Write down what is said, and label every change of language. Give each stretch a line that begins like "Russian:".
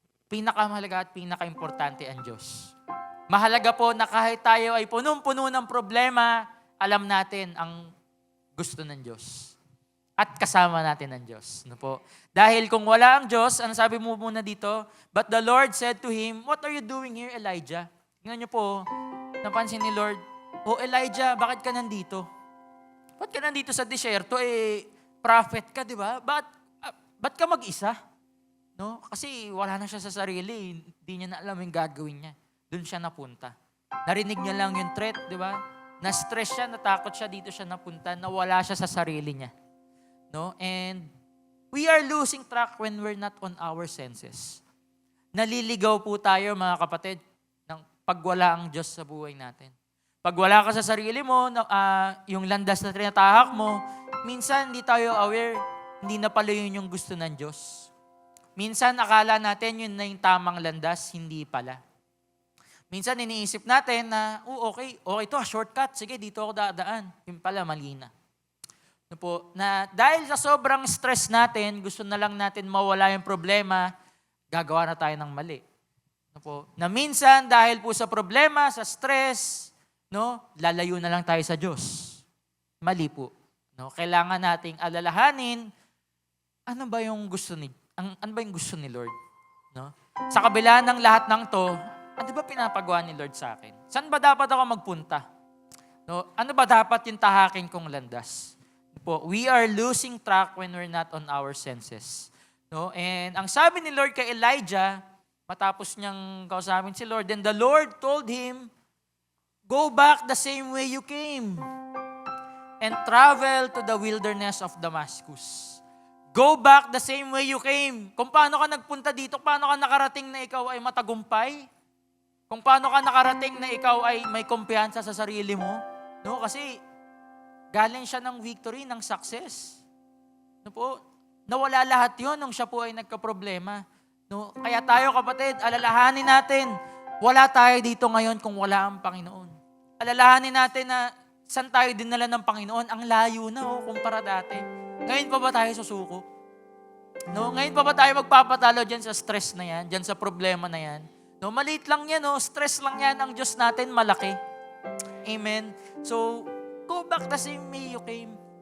Filipino: Pinakamahalaga at pinaka-importante ang Diyos. Mahalaga po na kahit tayo ay punong-puno ng problema, alam natin ang gusto ng Diyos. At kasama natin ang Diyos. No po? Dahil kung wala ang Diyos, ano sabi mo muna dito?
English: But the Lord said to him, "What are you doing here, Elijah?"
Filipino: Tingnan niyo po, napansin ni Lord, Elijah, bakit ka nandito? Ba't ka nandito sa disyerto? Prophet ka, di ba? Ba't ka mag-isa? No? Kasi wala na siya sa sarili. Hindi niya na alam yung gagawin niya. Doon siya napunta. Narinig niya lang yung threat, di ba? Na-stress siya, natakot siya, dito siya napunta, nawala siya sa sarili niya. No?
English: And we are losing track when we're not on our senses.
Filipino: Naliligaw po tayo, mga kapatid, ng pagwala ang Diyos sa buhay natin. Pag wala ka sa sarili mo, yung landas na tinatahak mo, minsan hindi tayo aware, hindi na pala yun yung gusto ng Diyos. Minsan akala natin yun na yung tamang landas, hindi pala. Minsan iniisip natin na, okay to, shortcut, sige, dito ako dadaan. Yung pala, mali na. No po, na dahil sa sobrang stress natin, gusto na lang natin mawala yung problema, gagawa na tayo ng mali. No po, na minsan dahil po sa problema, sa stress, no, lalayo na lang tayo sa Diyos. Mali po. No, kailangan nating alalahanin ano ba yung gusto ni Lord, no? Sa kabila ng lahat ng 'to, ano ba pinapagawa ni Lord sa akin? Saan ba dapat ako magpunta? No, ano ba dapat yung tahakin kong landas?
English: Po, we are losing track when we're not on our senses. No? And
Filipino: ang sabi ni Lord kay Elijah, matapos niyang kausapin si Lord,
English: then the Lord told him, "Go back the same way you came and travel to the wilderness of Damascus." Go back the same way you came.
Filipino: Kung paano ka nagpunta dito, paano ka nakarating na ikaw ay matagumpay, kung paano ka nakarating na ikaw ay may kumpiyansa sa sarili mo. No? Kasi galing siya ng victory, ng success. No po? Nawala lahat yun nung siya po ay nagka-problema. No? Kaya tayo, kapatid, alalahanin natin, wala tayo dito ngayon kung wala ang Panginoon. Alalahanin natin na saan tayo dinala ng Panginoon, ang layo na kumpara dati. Ngayon pa ba tayo susuko? No? Ngayon pa ba tayo magpapatalo dyan sa stress na yan, dyan sa problema na yan? No? Maliit lang yan, stress lang yan, ang Diyos natin malaki. Amen?
English: So, go back the same way you came.